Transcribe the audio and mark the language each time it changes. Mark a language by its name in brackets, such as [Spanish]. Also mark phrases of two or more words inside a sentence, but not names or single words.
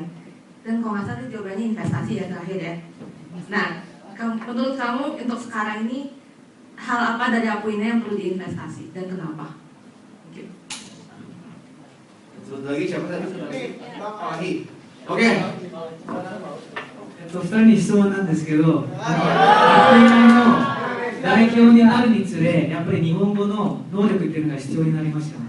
[Indonesian] Dan kalau nggak salah jawabannya investasi ya terakhir ya. Nah, menurut kamu untuk sekarang ini hal apa dari Akuina yang perlu diinvestasi dan kenapa? Sebut lagi siapa tadi? Ahi. Oke. [Japanese] 2 人に質問なんですけど、アクイナの代表になるにつれ、やっぱり日本語の能力っていうのが必要になりますよね。